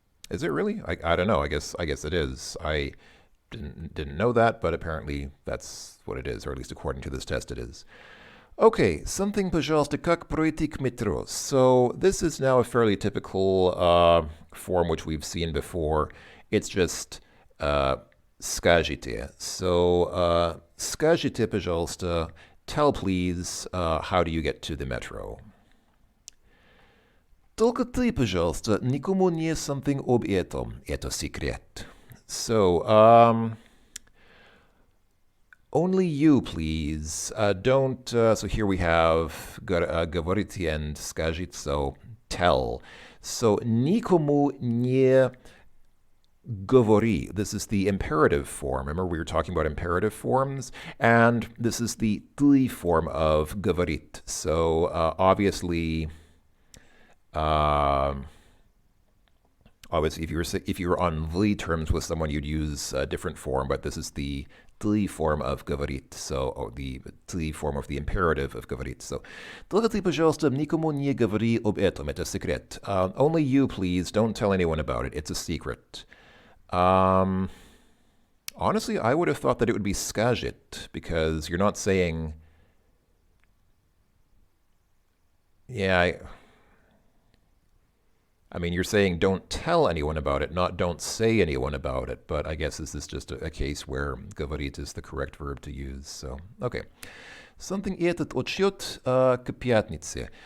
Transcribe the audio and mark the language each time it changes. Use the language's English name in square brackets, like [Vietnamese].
[English] Is it really? I don't know. I guess it is. I didn't know that, but apparently that's what it is, or at least according to this test it is. [Russian] Okay, something, пожалуйста, как пройти к метро. [English] So this is now a fairly typical form which we've seen before. It's just скажите. So [Russian] скажите, пожалуйста, [English] tell please, how do you get to the metro? [Russian] Только ты, пожалуйста, никому не something об этом. Это секрет. [English] So, only you, please. Don't, so here we have говорите and скажите, so tell. [Russian] So, никому не говори. [English] This is the imperative form. Remember, we were talking about imperative forms, and this is the ты form of говорит. So, obviously, obviously, if you were on вы terms with someone, you'd use a different form, but this is the ты form of говорит, so the ты form of the imperative of говорит. [Russian] So, только ты, пожалуйста, никому не говори об этом, это секрет. [English] Only you, please, don't tell anyone about it. It's a secret. Honestly, I would have thought that it would be скажет, because you're not saying, yeah, I mean, you're saying don't tell anyone about it, not don't say anyone about it. But I guess this is just a case where говорит is the correct verb to use. So, okay. [Russian] Something этот отчет к пятнице.